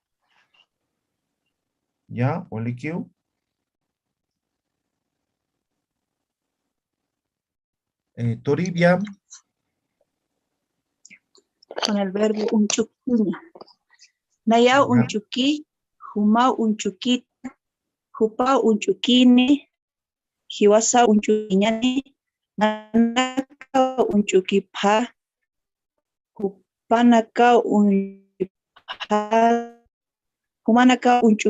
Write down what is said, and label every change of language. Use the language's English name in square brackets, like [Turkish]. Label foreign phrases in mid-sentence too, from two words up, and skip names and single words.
[Aymara] Ya, Walikio. Toribia. [Spanish] Con el verbo unchuquiña. [Aymara] Nayau unchuki, humau unchukita, hupau unchukini, hiwasa unchukiñani, nanakau unchukipja, hupanakau unchukipja, humanakau